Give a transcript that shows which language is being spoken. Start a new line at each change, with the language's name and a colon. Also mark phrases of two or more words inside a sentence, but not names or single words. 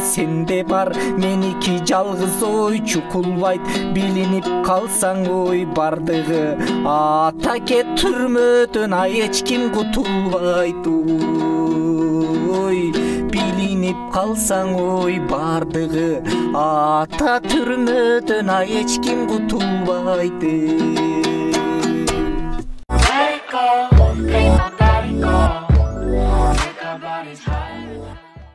Kyrgyz: сенде бар, меники жалгыз ой чукулбайт, билинип калсаң ой бардыгы атаке түрмөдөн ай эч ким кутулбайт ой, билинип калсаң ой бардыгы ата түрмөдөн ай эч ким кутулбайт
English: Make my body go. Make our bodies higher.